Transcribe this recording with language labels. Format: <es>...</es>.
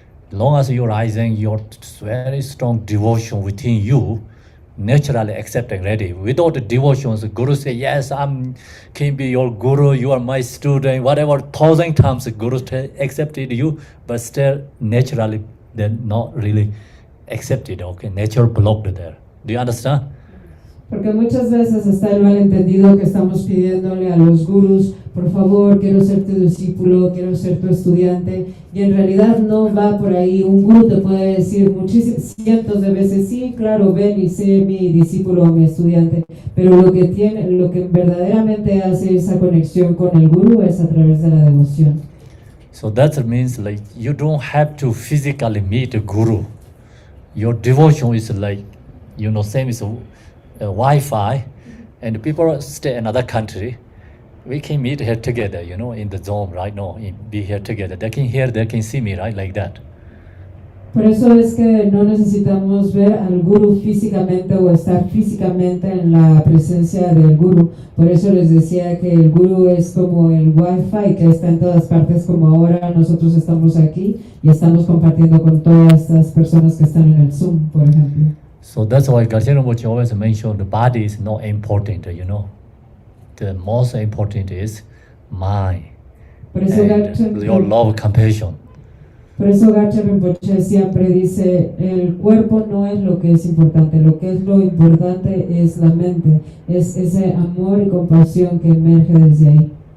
<en>Long as you're rising your very strong devotion within you, naturally accepting ready. Without the devotions, Guru say, yes, can be your Guru, you are my student, whatever 1,000 times Guru accepted you, but still naturally they're not really accepted, okay? Nature blocked there. Do you understand?</en> <es>Porque muchas veces está el malentendido que estamos pidiéndole a los gurus, por favor, quiero ser tu discípulo, quiero ser tu estudiante, y en realidad no va por ahí. Un guru te puede decir cientos de veces, sí, claro, ven y sé mi discípulo o mi estudiante, pero lo que verdaderamente hace esa conexión con el guru es a través de la devoción.</es> <en>So that means like you don't have to physically meet a guru. Your devotion is like, same as Wi-Fi, and people stay in another country. We can meet here together, in the Zoom right now, be here together. They can hear, they can see me, right, like that.</en> <es>Por eso es que no necesitamos ver al guru físicamente o estar físicamente en la presencia del guru. Por eso les decía que el guru es como el Wi-Fi que está en todas partes, como ahora nosotros estamos aquí y estamos compartiendo con todas estas personas que están en el Zoom, por ejemplo.</es> <en>So that's why Garcia Rinpoche always mentioned the body is not important, The most important is mind</en> <es>Por eso</es> <en>and your love, compassion.</en> <es>Por eso Gacha Rinpoche siempre dice, el cuerpo no es lo que es importante, lo que es lo importante es la mente, es ese amor y compasión que emerge desde ahí.</es>